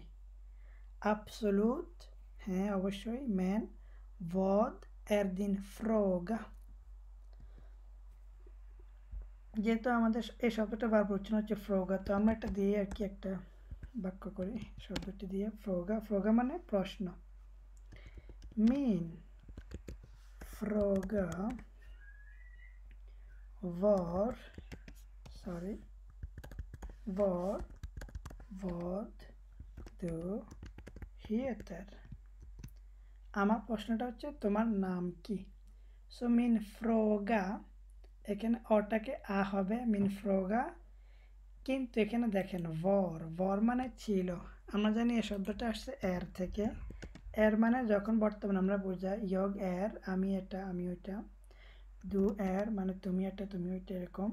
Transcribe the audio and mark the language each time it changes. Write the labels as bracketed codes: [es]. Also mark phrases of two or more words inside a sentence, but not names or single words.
[bn] অ্যাবসোলুট, হ্যাঁ অবশ্যই, [sv] men vad är din fråga. [bn] যেহেতু আমাদের এই শব্দটা বারবার উচ্চারণ হচ্ছে [sv] ফ্রোগা, [bn] তো আমরা এটা দিয়ে আর কি একটা বাক্য করি শব্দটি দিয়ে, ফ্রোগা মানে প্রশ্ন। [sv] min fråga var vad du heter। [bn] আমার প্রশ্নটা হচ্ছে তোমার নাম কি। সো [sv] min fråga, [bn] এখানে অটাকে আ হবে [sv] min fråga, [bn] কিন্তু এখানে দেখেন ভর মানে ছিল, আমরা জানি এই শব্দটা আসছে এর থেকে। এর মানে যখন বর্তমান আমরা বোঝাই, ইয়গ এর আমি এটা আমি ওইটা, দু এর মানে তুমি এটা তুমি ওইটা এরকম।